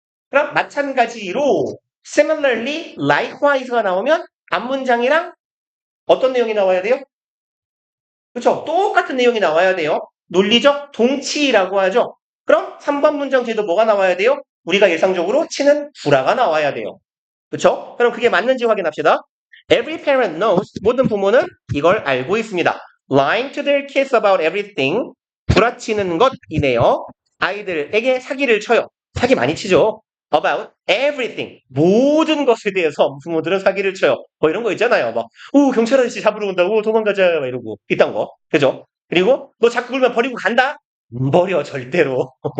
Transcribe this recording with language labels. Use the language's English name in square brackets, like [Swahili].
[Korean] 그럼 마찬가지로, similarly, likewise가 나오면 앞문장이랑 어떤 내용이 나와야 돼요? 그렇죠? 똑같은 내용이 나와야 돼요. 논리적 동치라고 하죠. 그럼 3번 문장 뒤에도 뭐가 나와야 돼요? 우리가 일상적으로 치는 불화가 나와야 돼요. 그렇죠? 그럼 그게 맞는지 확인합시다. [English] Every parent knows. [Korean] 모든 부모는 이걸 알고 있습니다. [English] Lying to their kids about everything. [Korean] 불화치는 것이네요. 아이들에게 사기를 쳐요. 사기 많이 치죠. [English] About everything. [Korean] 모든 것에 대해서 부모들은 사기를 쳐요. 뭐 이런 거 있잖아요. 막, 경찰 아저씨 잡으러 온다고 도망가자. 막 이러고. 이딴 거. 그죠? 그리고 너 자꾸 그러면 버리고 간다? 버려, 절대로.